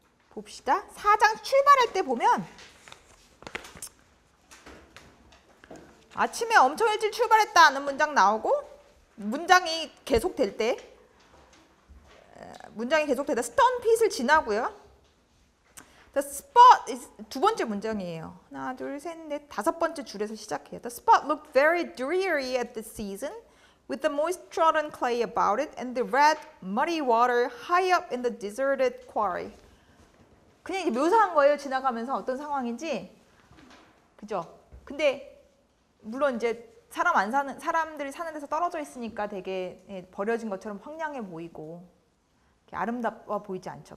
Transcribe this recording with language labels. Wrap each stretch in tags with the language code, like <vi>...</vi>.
<ko>봅시다. 4장 출발할 때 보면 아침에 엄청 일찍 출발했다는 문장 나오고 문장이 계속될 때 스톤 핏을 지나고요.</ko> <en>The spot is</en> <ko>두 번째 문장이에요. 하나, 둘, 셋, 넷, 다섯 번째 줄에서 시작해요.</ko> <en>The spot looked very dreary at the season, with the moist trodden clay about it, and the red, muddy water high up in the deserted quarry.</en> <ko>그냥 이게 묘사한 거예요. 지나가면서 어떤 상황인지, 그죠? 근데 물론 이제 사람들이 사는 데서 떨어져 있으니까 되게 버려진 것처럼 황량해 보이고 아름다워 보이지 않죠.</ko>